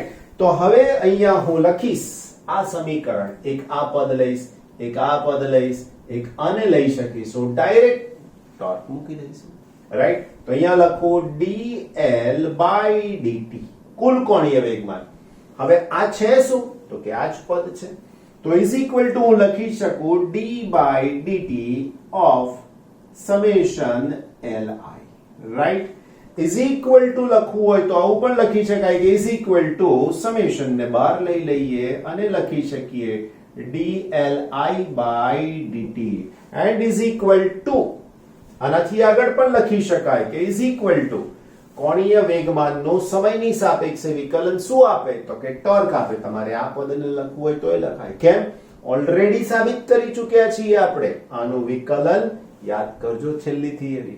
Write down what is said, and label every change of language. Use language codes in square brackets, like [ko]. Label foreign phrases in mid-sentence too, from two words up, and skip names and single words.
[gu] તો હવે અહીંયા હું લખીશ આ સમીકરણ, એક આ પદ લઈશ, એક આ પદ લઈશ, એક આને લઈ શકીશું, [en] direct torque [gu] મૂકી દઈશું. રાઈટ? તો અહીંયા લખું [en] dl by dt, [gu] કુલ કોણીય વેગમાન. હવે આ છે શું? તો કે આ જ પદ છે. તો [en] is equal to [gu] હું લખી શકું [en] d by dt of summation li. [gu] રાઈટ? [en] is equal to [gu] લખવું હોય તો આવું પણ લખી શકાય કે [en] is equal to [gu] સમેશન ને બહાર લઈ લઈએ અને લખી શકીએ [en] dli by dt and is equal to, [gu] આનાથી આગળ પણ લખી શકાય કે [en] is equal to [gu] કોણીય વેગમાનનું સમયની સાપેક્ષે વિકલન શું આપે? તો કે ટોર્ક આપે. તમારે આ પદને લખવું હોય તો એ લખાય. કેમ? ઓલરેડી સાબિત કરી ચૂક્યા છીએ આપણે. આનું વિકલન યાદ કરજો, છેલ્લી થિયરી.